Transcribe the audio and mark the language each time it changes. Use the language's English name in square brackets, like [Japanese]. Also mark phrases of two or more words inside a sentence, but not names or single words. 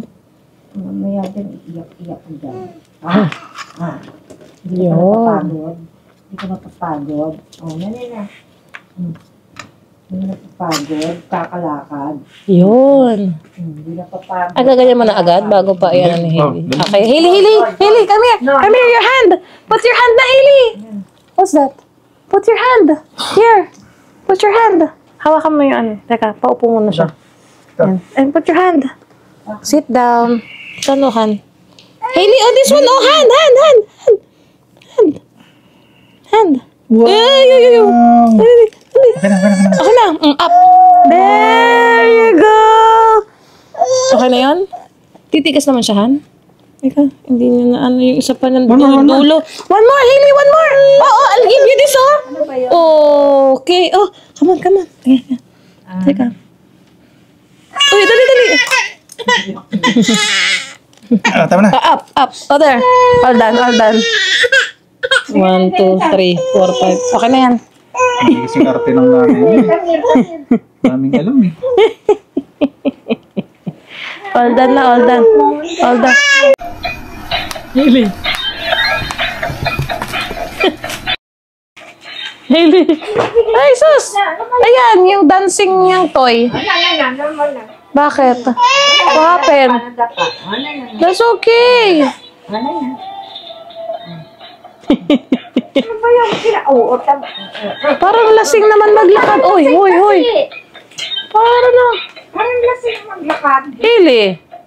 [Filipino] Mamaya din, iyak ko dyan. Hindi ka Yun. mapapagod. Hindi ka mapapagod. O, yan na. Hindi napapagod, kakalakad. Yun. Hindi napapagod. Gaganyan mo na agad bago pa yan ni Hailey. [English] Okay, Hailey, come here. Come here, your hand. Put your hand na, Hailey. What's that? Put your hand. Here. Put your hand. [Filipino] Hawakan mo yung ano. Teka, paupo muna siya. Yan. [English] And put your hand. Sit down. Tanuhan. Hailey, oh, this one. Oh, hand. [Filipino] Ay. Okay na. [English] Up. There you go. [Filipino] Okay na yun? Titigas naman siya, Han? Ika, hindi niya na ano yung isa pa ng dulo. [English] One more, Hailey, one more. Oh, I'll give you this, oh. Okay. Oh, come on. [Filipino] Ayan. Teka. Uy, dali. Tama na. [English] Up. Oh, there. All done. 1, 2, 3, 4, 5. [Filipino] Okay na yan. Nagising arte ng nanay. Daming alam eh. [English] All done. Hailey. [Filipino] Ay, sus! Ayan, yung dancing niyang toy. Bakit? [English] What happened? That's okay. [Filipino] Ano ba yung oo, Parang lasing naman maglakad. Uy. Parang Parang lasing maglakad. Hailey.